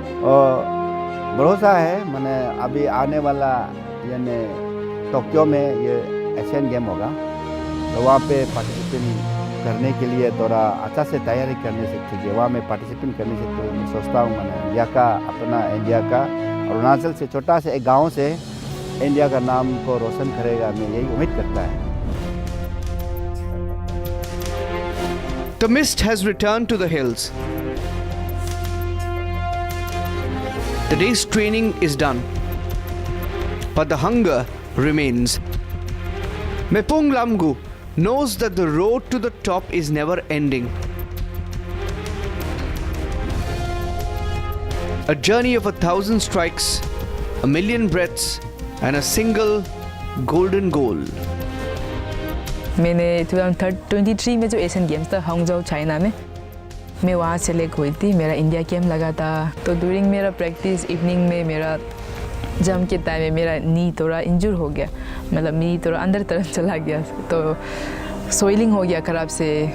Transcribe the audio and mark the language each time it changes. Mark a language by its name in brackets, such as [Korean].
[Hindi] और भरोसा है मैंने अभी आने वाला यानी टोक्यो में ये एशियन गेम होगा, तो वहाँ पे पार्टिसिपेट करने के लिए थोड़ा अच्छा से तैयारी करने से ठीक है। वहाँ में पार्टिसिपेट करने से तो मैं सोचता हूँ मैंने इंडिया का अरुणाचल से छोटा से एक गांव से इंडिया का नाम को रोशन करेगा, मैं यही उम्मीद करता है। [English] The mist has returned to the hills. The day's training is done, but the hunger remains. Mepung Lamgu knows that the road to the top is never ending. A journey of 1,000 strikes, 1,000,000 breaths, and a single golden goal. [Hindi] मैंने 2023 में जो Asian games था Hangzhou China में, मैं वहाँ select हुई थी। मेरा इंडिया गेम लगा था, तो ड्यूरिंग मेरा प्रैक्टिस इवनिंग में मेरा जम के टाइम में मेरा नी थोड़ा इंजर हो गया, मतलब नी थोड़ा अंदर तरफ चला गया, तो सोइलिंग हो गया ख़राब से।